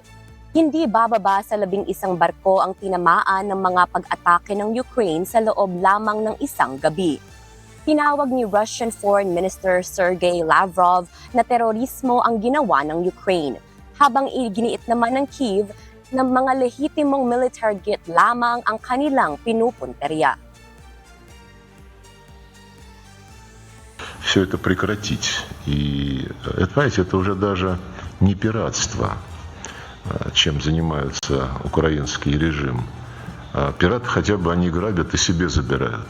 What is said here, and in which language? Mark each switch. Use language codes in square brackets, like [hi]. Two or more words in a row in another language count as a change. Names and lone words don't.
[tl] Hindi bababa sa 11 barko ang tinamaan ng mga pag-atake ng Ukraine sa loob lamang ng isang gabi. Tinawag ni [en] Russian Foreign Minister [tl] Sergei Lavrov na terorismo ang ginawa ng Ukraine, habang iginiit naman ng Kyiv na mga lehitimong [en] military jet [tl] lamang ang kanilang pinupunteriya. [ru] Все это прекратить. И, понимаете, это уже даже не пиратство, чем занимается украинский режим. Пираты хотя бы они грабят и себе забирают.